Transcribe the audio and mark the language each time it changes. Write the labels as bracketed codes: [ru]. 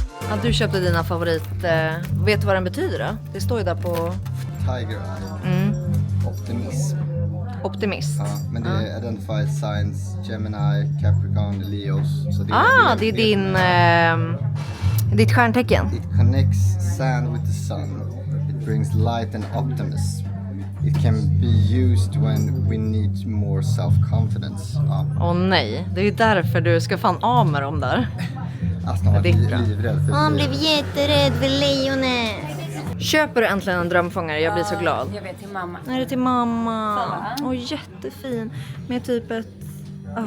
[sv] Ja, du köpte dina favorit. Vet du vad den betyder då? Det står ju där på [en] Tiger Eye. Optimism. [sv] optimist. Ja, men det är identified signs, Gemini, Capricorn, Leos. Så det Det är din, ditt stjärntecken. [en] It connects sand with the sun. It brings light and optimism. It can be used when we need more self-confidence. [sv] Ja. Åh nej, det är ju därför du ska fan av med dem där. Astrid har Det är varit bra. livrädd för Han blev jätterädd för lejonet. Köper du äntligen en drömfångare? Jag blir så glad. Jag vet till mamma. Är det till mamma? Kolla. Åh, jättefin. Med typ ett... vad